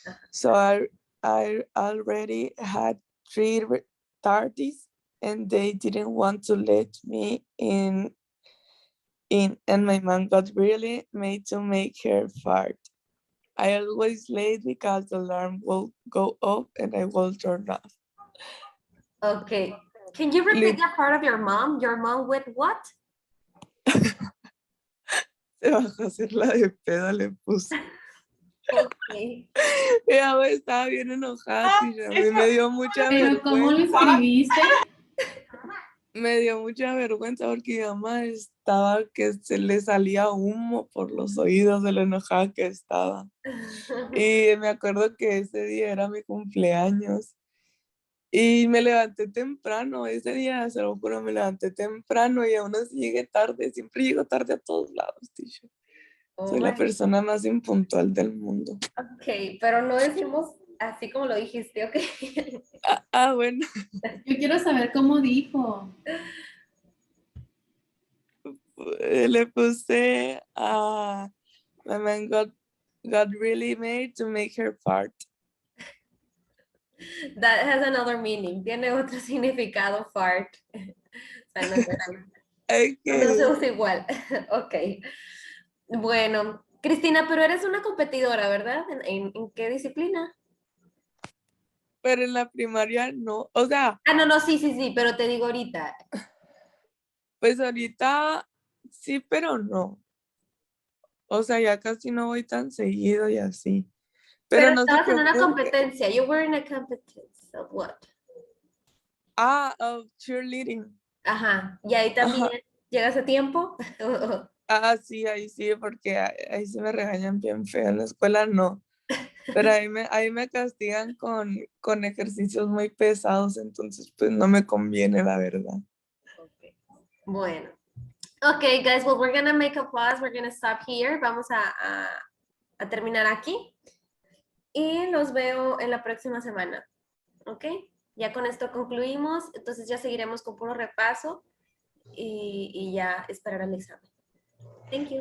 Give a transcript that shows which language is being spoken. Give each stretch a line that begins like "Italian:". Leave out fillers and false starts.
English: So I already had 3:30s and they didn't want to let me in, and my mom got really made to make her fart. I always late because the alarm will go off and I will turn off. Okay. Can you repeat that part of your mom? Your mom with what?
Spanish: Se bajó a hacer la de pedo, le puso.
English: Okay.
Spanish: Ella estaba bien enojada, tía. A mí me dio mucha Pero ¿cómo lo vergüenza. escribiste? Me dio mucha vergüenza porque mi mamá estaba que se le salía humo por los oídos de lo enojada que estaba. Y me acuerdo que ese día era mi cumpleaños. Y me levanté temprano, ese día, se lo juro, me levanté temprano y aún así llegué tarde. Siempre llego tarde a todos lados, tía. Oh Soy la
English: my-
Spanish: persona más impuntual del mundo. Ok, pero no decimos así como lo dijiste, ok. Bueno. Yo quiero saber cómo dijo. Le puse
English: my man got really made to make her fart. That has another meaning.
Spanish: Tiene otro significado, fart. O sea, no se usa igual. Ok. Bueno, Cristina, pero eres una competidora, ¿verdad? ¿En qué disciplina? Pero en la primaria no, o sea. Ah, no, sí, pero te digo ahorita. Pues ahorita sí, pero no. O sea, ya casi no voy tan seguido y así. Pero no se estabas en una preocupe. competencia.
English: You were in a competition of what? Of cheerleading.
Spanish: Ajá. Y ahí también llegas a tiempo. Sí, ahí sí, porque ahí sí me regañan bien feo. En la escuela no. Pero ahí me castigan con ejercicios muy pesados, entonces pues no me conviene, la verdad.
English: Okay. Bueno. Okay, guys, well, we're gonna make a pause. We're gonna stop here.
Spanish: Vamos a terminar aquí. Y los veo en la próxima semana. ¿Ok? Ya con esto concluimos. Entonces ya seguiremos con puro repaso y ya esperar el examen.
English: Thank you.